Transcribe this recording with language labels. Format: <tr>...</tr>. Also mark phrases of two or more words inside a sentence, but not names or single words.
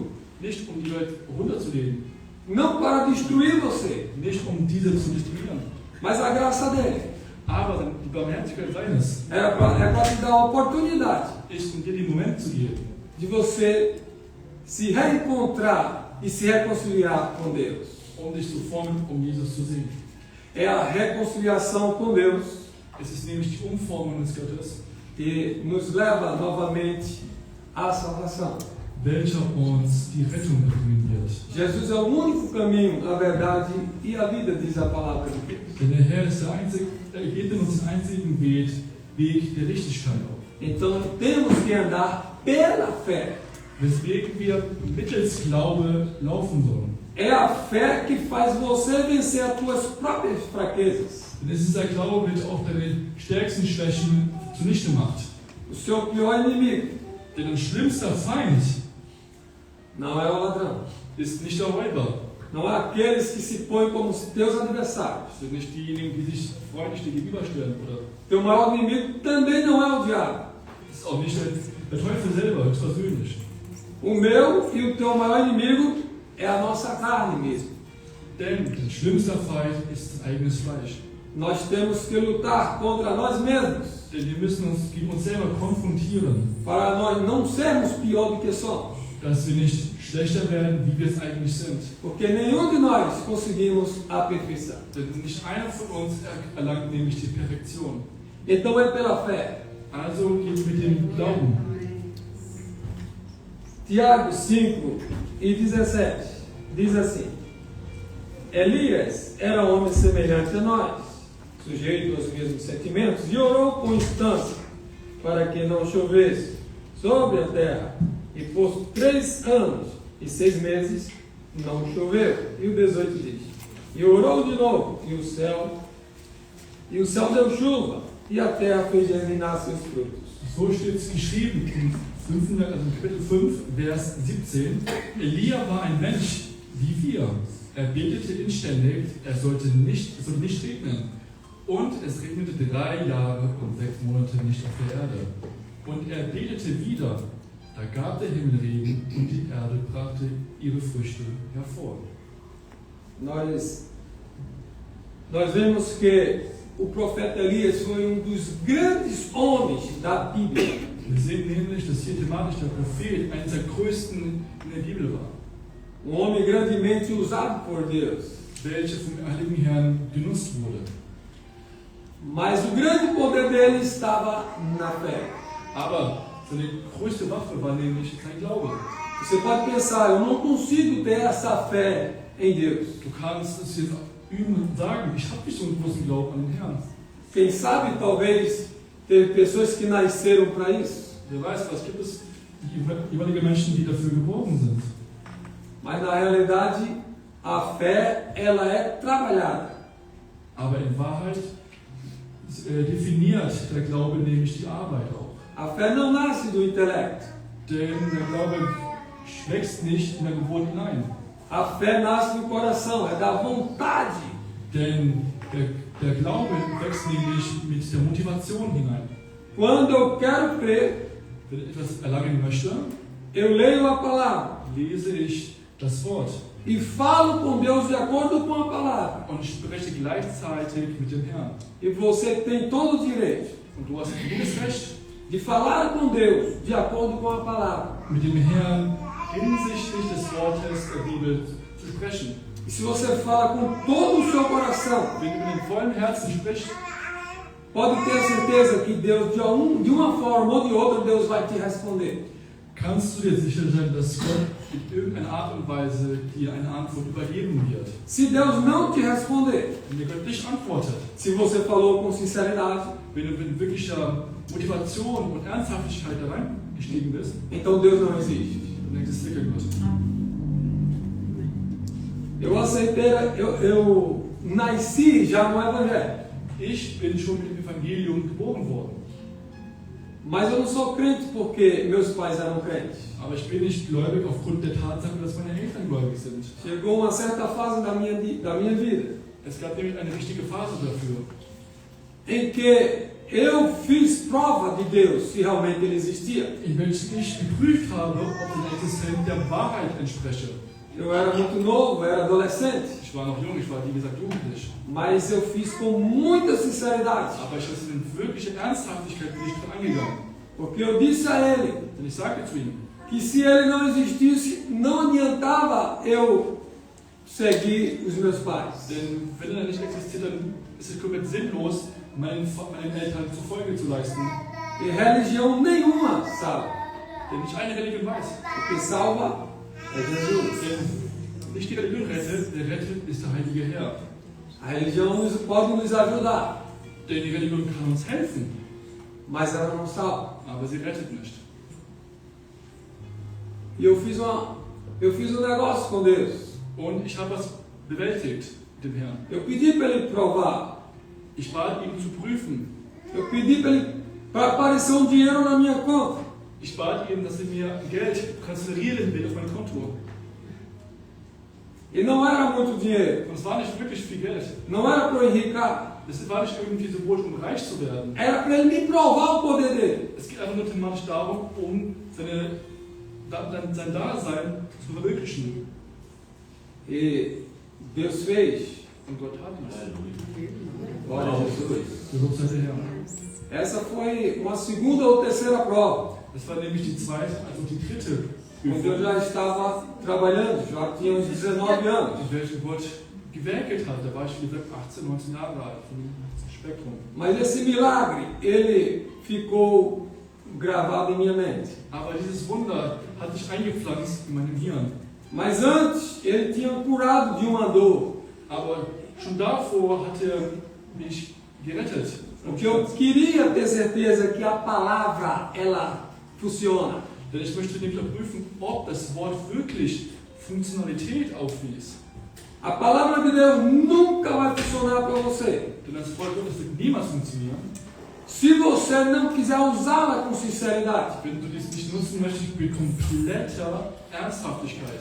<de>Nicht um die Welt runterzulegen,</de> <pt>não para destruir você,</pt> <de>nicht um diese zu destruieren,</de> <pt>mas a graça dele</pt> <de>aber die Barmherzigkeit seines</de> <pt>é para te dar a oportunidade</pt> <de>ist, um dir den Moment zu geben,</de> <pt>de você se reencontrar e se reconciliar com Deus.</pt> <de>dich zu formen, Jesus zu sehen.</de> <pt>É a reconciliação com Deus.</pt> <de>Es ist nämlich die Umformung des Gottes,</de> <pt>que nos leva novamente à salvação.</pt> <de>welcher uns die Rettung bringen wird.</de> <pt>Jesus é o único caminho, a verdade e a vida, diz a palavra de Deus.</pt> <de>Denn der Herr ist geht in uns den einzigen Weg der Richtigkeit auf.</de> <pt>Então temos que andar pela fé.</pt> <de>Weswegen wir mittels Glaube laufen sollen.</de> <pt>É a fé que faz você vencer as tuas próprias fraquezas.</pt> <de>Denn es ist der Glaube, welcher auch deine stärksten Schwächen zunichte macht.</de> <pt>O seu pior inimigo</pt> <de>Denn dein schlimmster Feind</de> <pt>não é o ladrão.</pt> <de>ist nicht der Räuber.</de> <pt>Não é aqueles que se põem como teus adversários.</pt> <de>Es sind nicht diejenigen, die sich freundlich dir gegenüberstellen. Oder</de> <pt>Teu maior inimigo também não é o diabo.</pt> <de>es ist auch nicht der Teufel selber, höchstpersönlich.</de> <pt>O meu e o teu maior inimigo é a nossa carne mesmo.</pt> <de>Denn dein schlimmster Feind ist dein eigenes Fleisch.</de> <pt>Nós temos que lutar contra nós mesmos.</pt> <de>Denn wir müssen uns gegen uns selber konfrontieren,</de> <pt>para nós não sermos pior do que somos.</pt> <de>dass wir nicht schlechter werden, wie wir es eigentlich sind.</de> <pt>Porque nenhum de nós conseguimos a perfeição.</pt> <de>Denn nicht einer von uns erlangt nämlich die Perfektion.</de> <pt>Então é pela fé.</pt> <de>Also geht mit dem Glauben.</de> <pt>Tiago 5 e 17 diz assim: Elias era homem semelhante a nós, sujeito aos mesmos sentimentos, e orou com instância para que não chovesse sobre a terra. E por 3 anos e 6 meses não choveu. E o 18 diz: E orou de novo, e o céu deu chuva, e a terra fez germinar seus frutos.</pt> <de>So steht es geschrieben in Kapitel 5, Vers 17. Elia war ein Mensch wie wir. Er betete inständig, es sollte nicht regnen. Und es regnete 3 Jahre und 6 Monate nicht auf der Erde. Und er betete wieder, da gab der Himmel Regen und die Erde brachte ihre Früchte hervor.</de> <pt>Nós vemos que o profeta Elias foi dos grandes homens da Bíblia.</pt> <de>Wir sehen nämlich, dass hier thematisch der Prophet einer der größten in der Bibel war.</de> <pt>Homem grandemente usado por Deus.</pt> <de>Welcher vom Heiligen Herrn genutzt wurde.</de> <pt>Mas o grande poder dele estava na fé.</pt> <de>Aber seine größte Waffe war nämlich sein Glaube.</de> <pt>Você pode pensar, eu não consigo ter essa fé em Deus.</pt> <de>Du kannst es jetzt üben und sagen, ich habe nicht so einen großen Glauben an den Herrn.</de> <pt>Quem sabe, talvez, teve pessoas que nasceram para isso.</pt> <de>Wer weiß, was gibt es jeweilige Menschen, die dafür geboren sind.</de> <pt>Mas na realidade, a fé, ela é trabalhada.</pt> <de>Aber in Wahrheit definiert der Glaube nämlich die Arbeit auch.</de> <pt>A fé não nasce do intelecto.</pt> <de>Denn der Glaube wächst nicht in der Geburt hinein.</de> <pt>A fé nasce do coração, é da vontade.</pt> <de>Denn der Glaube wächst nämlich mit der Motivation hinein.</de> <pt>Quando eu quero crer,</pt> <de>wenn ich etwas erlangen möchte,</de> <pt>eu leio a palavra.</pt> <de>Lese ich das Wort.</de> <pt>E falo com Deus de acordo com a palavra.</pt> <de>Und spreche gleichzeitig mit dem Herrn.</de> <pt>E você tem todo o direito.</pt> <de>Und du hast jedes Recht,</de> <pt>de falar com Deus de acordo com a palavra.</pt> <de>Mit dem Herrn hinsichtlich des Wortes der Bibel zu sprechen.</de> <pt>E se você fala com todo o seu coração,</pt> <de>wenn du mit dem vollen Herzen sprichst,</de> <pt>pode ter certeza que Deus, de uma forma ou de outra, Deus vai te responder.</pt> <de>Kannst du dir sicher sein, dass Gott in irgendeiner Art und Weise dir eine Antwort übergeben wird?</de> <pt>Se Deus não te responder,</pt> <de>wenn Gott nicht antwortet,</de> <pt>se você falou com sinceridade,</pt> <de>wenn du mit wirklicher Motivation und Ernsthaftigkeit da reingestiegen bist,</de> <pt>então Deus não existe.</pt> <de>dann existiert Gott.</de> <pt>Eu nasci já no Evangelho.</pt> <de>Ich bin schon mit dem Evangelium geboren worden.</de> <pt>Mas eu não sou crente porque meus pais eram crentes.</pt> <de>Aber ich bin nicht gläubig aufgrund der Tatsache, dass meine Eltern gläubig sind.</de> <pt>Chegou uma certa fase da minha vida.</pt> <de>Es gab nämlich eine richtige Phase dafür.</de> <pt>Em que eu fiz prova de Deus, se realmente ele existia.</pt> <de>In welchem ich geprüft habe, ob seine Existenz der Wahrheit entspreche.</de> <pt>Eu era muito novo, era adolescente.</pt> <de>Ich war noch jung, ich war wie gesagt jugendlich.</de> <pt>Mas eu fiz com muita sinceridade.</pt> <de>Aber ich habe es in wirklicher Ernsthaftigkeit nicht angegangen.</de> <pt>Porque eu disse a ele,</pt> <de>denn ich sagte zu ihm,</de> <pt>que se ele não existisse, não adiantava eu seguir os meus pais.</pt> <de>Denn wenn er nicht existiert, dann ist es komplett sinnlos, meinen Eltern zur Folge zu leisten.</de> <pt>E religião nenhuma salva.</pt> <de>Denn nicht eine Religion weiß.</de> <pt>O que salva é Jesus.</pt> <de>Denn nicht die Religion rettet, der rettet ist der heilige Herr.</de> <pt>A religião pode nos ajudar,</pt> <de>Denn die Religion kann uns helfen,</de> <pt>mas ela não salva.</pt> <de>aber sie rettet nicht.</de> <pt>E eu fiz um negócio com Deus.</pt> <de>Und ich habe was bewältigt mit dem Herrn.</de> <pt>Eu pedi para ele provar.</pt> <de>Ich bat ihn zu prüfen.</de> <pt>Eu pedi para aparecer dinheiro na minha conta.</pt> <de>Ich bat ihn, dass er mir Geld transferieren will auf mein Konto.</de> <pt>E não era muito dinheiro.</pt> <de>Und es war nicht wirklich viel Geld.</de> <pt>Não era para eu enricar.</pt> <de>Es war nicht irgendwie so wohl, um reich zu werden.</de> <pt>Era para ele me provar o poder dele.</pt> <de>Es geht einfach nur thematisch darum, um sein Dasein zu verwirklichen.</de> <pt>E Deus fez.</pt> <de>Und Gott hat es.</de> <pt>Glória a Jesus.</pt> <de>Gelobt sei der Herr.</de> <pt>Essa foi uma segunda ou terceira prova.</pt> <de>Das war nämlich die zweite, also die dritte</de> <pt>Quando eu já estava trabalhando, já tinha uns 19 anos.</pt> <de>In welchem Gott gewerkelt hat, da war ich wie gesagt 18, 19 Jahre alt, vom Spektrum.</de> <pt>Mas esse milagre, ele ficou gravado em minha mente.</pt> <de>Aber dieses Wunder hat sich eingepflanzt in meinem Hirn.</de> <pt>Mas antes, ele tinha curado de uma dor.</pt> <de>Aber schon davor hat er mich gerettet.</de> <pt>Porque eu queria ter certeza que a palavra, ela funciona.</pt> <de>Denn ich möchte nämlich prüfen, ob das Wort wirklich Funktionalität aufwies.</de> <pt>A palavra de Deus nunca vai funcionar para você.</pt> <de>Denn das Wort Gottes wird niemals funktionieren.</de> <pt>Se você não quiser usá-la com sinceridade.</pt> <de>Wenn du dies nicht nutzen möchtest mit kompletter Ernsthaftigkeit.</de>